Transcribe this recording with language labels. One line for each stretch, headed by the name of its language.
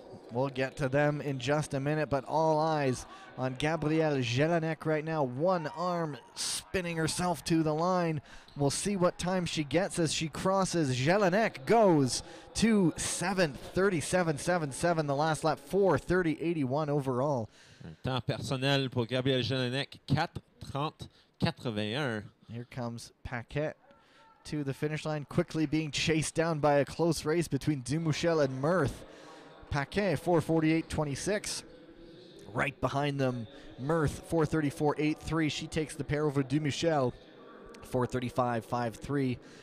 English: We'll get to them in just a minute, but all eyes on Gabrielle Jelinek right now. One arm spinning herself to the line. We'll see what time she gets as she crosses. Jelinek goes to 7th, 37.77 the last lap, 4:30.81 overall.
French: Un temps personnel pour Gabrielle Jelinek, 4:30.81.
English: Here comes Paquet to the finish line, quickly being chased down by a close race between Dumuchel and Mirth. Paquet 4:48.26. Right behind them, Mirth 4:34.83. She takes the pair over Dumuchel 4:35.53.